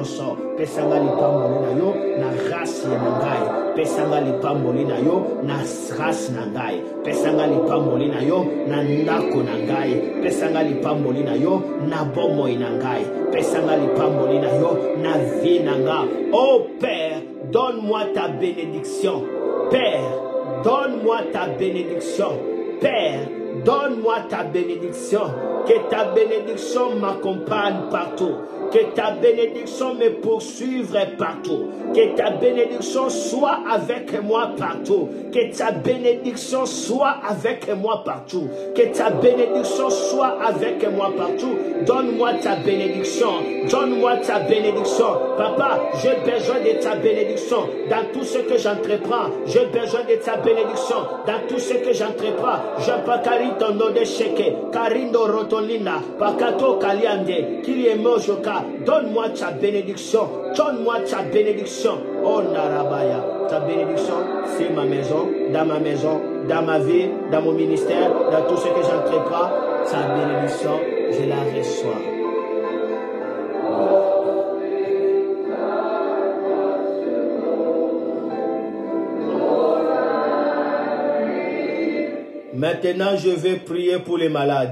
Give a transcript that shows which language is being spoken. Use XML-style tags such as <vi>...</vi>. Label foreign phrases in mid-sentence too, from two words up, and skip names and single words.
<ln>Pesanga li pamboli na yo. Na rasi nangai. pesanga lipamboli na yo na race na ngai, pesanga lipamboli na yo na ndako na ngai, pesanga lipamboli na yo na bomoi na ngai, pesanga lipamboli na yo na vie na ngai.</ln> <fr>Oh Père, donne-moi ta bénédiction. Père, donne-moi ta bénédiction. Père, donne-moi ta bénédiction. Que ta bénédiction m'accompagne partout. Que ta bénédiction me poursuive partout. Que ta bénédiction soit avec moi partout. Que ta bénédiction soit avec moi partout. Que ta bénédiction soit avec moi partout. Donne-moi ta bénédiction. Donne-moi ta bénédiction. Papa, j'ai besoin de ta bénédiction. Dans tout ce que j'entreprends, j'ai besoin de ta bénédiction. Dans tout ce que j'entreprends, je pas ton nom de chèque. Karindo rotolina. Pakato kaliande. Kiliemojoka. Donne-moi ta bénédiction. Donne-moi ta bénédiction. Oh Narabaya. Ta bénédiction, c'est ma maison, dans ma vie, dans mon ministère, dans tout ce que j'entreprends. Ta bénédiction, je la reçois. Maintenant, je vais prier pour les malades.</fr>